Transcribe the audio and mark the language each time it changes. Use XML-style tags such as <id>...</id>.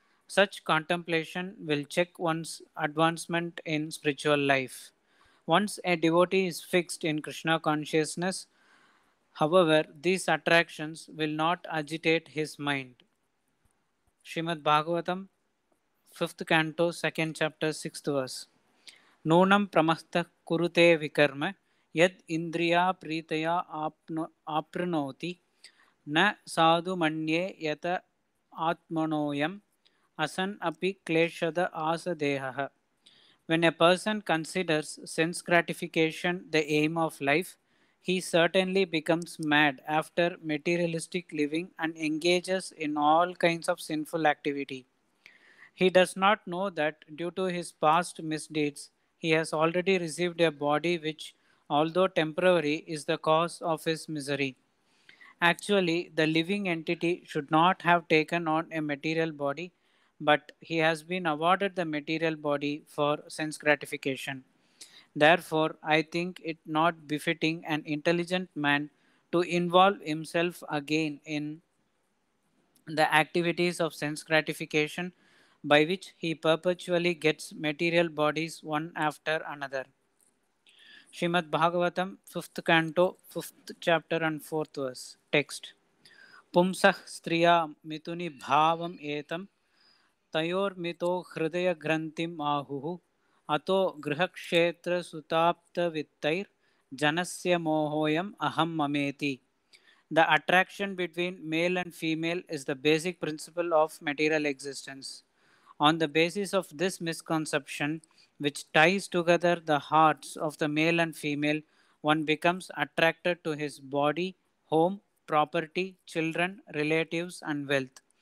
<en>Such contemplation will check one's advancement in spiritual life. Once a devotee is fixed in Krishna consciousness, however, these attractions will not agitate his mind. Srimad Bhagavatam, 5th canto, 2nd chapter, 6th verse.</en> <sa>नूनं प्रमस्तः कुरुते विकर्म यद् इन्द्रिया प्रीतया आप्नोति न साधु मन्ये यत आत्मनोऽयम् असन् अपि क्लेशद आसदेहः.</sa> <en>When a person considers sense gratification the aim of life, he certainly becomes mad after materialistic living and engages in all kinds of sinful activity. He does not know that due to his past misdeeds, he has already received a body which, although temporary, is the cause of his misery. Actually, the living entity should not have taken on a material body, but he has been awarded the material body for sense gratification. Therefore, I think it not befitting an intelligent man to involve himself again in the activities of sense gratification by which he perpetually gets material bodies one after another. Srimad Bhagavatam, 5th canto, 5th chapter and 4th verse. Text.</en> <sa>Pumsah striya mituni bhavam etam तयोर्मितो हृदय ग्रंथिम आहुः अतो गृहक्षेत्र सुताप्त वित्तैर जनस्य मोहोयम aham mameti.</sa> <en>The attraction between male and female is the basic principle of material existence. On the basis of this misconception, which ties together the hearts of the male and female, one becomes attracted to his body, home, property, children, relatives, and wealth.</en>